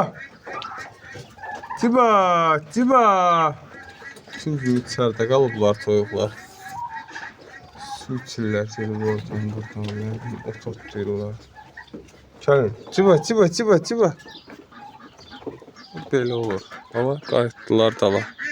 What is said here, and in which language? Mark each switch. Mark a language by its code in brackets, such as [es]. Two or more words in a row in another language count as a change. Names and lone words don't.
[az] Ciba, ciba. Çünki içəridə qalıblar toyuqlar. Su içirlər, gelib oradan, buradan, ot otlayırlar. Gəlin, ciba, ciba, ciba, ciba. Belə olur. Ama qayıtdılar dala.